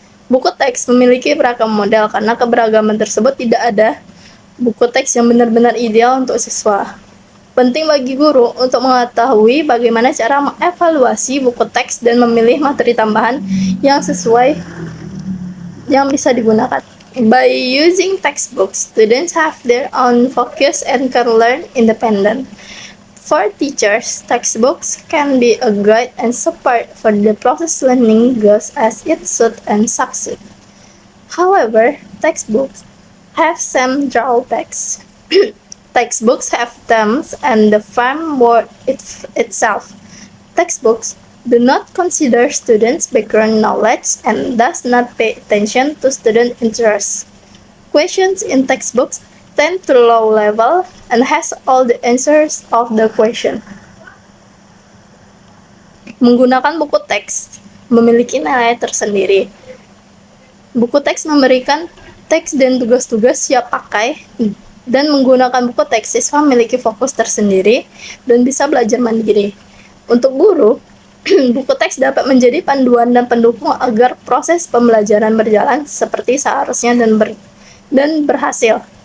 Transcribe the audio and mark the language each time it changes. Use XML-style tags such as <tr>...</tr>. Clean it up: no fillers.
<id>Buku teks memiliki beragam model karena keberagaman tersebut tidak ada buku teks yang benar-benar ideal untuk siswa. Penting bagi guru untuk mengetahui bagaimana cara mengevaluasi buku teks dan memilih materi tambahan yang sesuai yang bisa digunakan.</id> <en>By using textbooks, students have their own focus and can learn independent. For teachers, textbooks can be a guide and support for the process learning goes as it should and succeed. However, textbooks have some drawbacks. Textbooks have themes and the framework itself. Textbooks do not consider students' background knowledge and does not pay attention to student interests. Questions in textbooks tend to low level and has all the answers of the question.</en> <id>Menggunakan buku teks memiliki nilai tersendiri. Buku teks memberikan teks dan tugas-tugas siap pakai, dan menggunakan buku teks siswa memiliki fokus tersendiri dan bisa belajar mandiri. Untuk guru, buku teks dapat menjadi panduan dan pendukung agar proses pembelajaran berjalan seperti seharusnya dan berhasil.</id>